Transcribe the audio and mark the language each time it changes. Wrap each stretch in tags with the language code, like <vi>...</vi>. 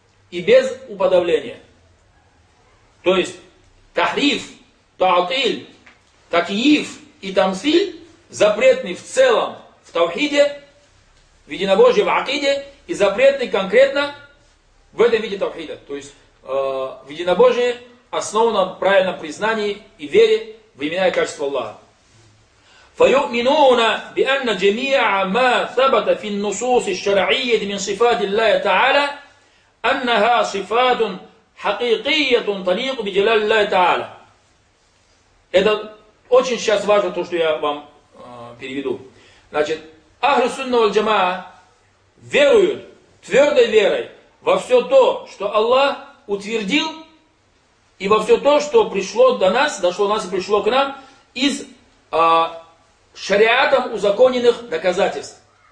<ru>и без уподобления. То есть тахриф, таатиль, такиев и тамсиль запретны в целом в тавхиде, в единобожии, в акиде, и запретны конкретно в этом виде тавхида. То есть в единобожии, основанном правильном признании и вере в имена и качества Аллаха.</ru> <ar>فيؤمنون بأن جميع ما ثبت في النصوص الشرعية من صفات الله تعالى أنها صفات حقيقية تليق بجلال الله تعالى.</ar> <ru>Это очень сейчас важно то, что я вам переведу. Значит, Ахли Сунна валь Джамаа веруют твердой верой во все то, что Аллах утвердил, и во все то, что пришло до нас, дошло до нас и пришло к нам из шариатом узаконенных доказательств.</ru>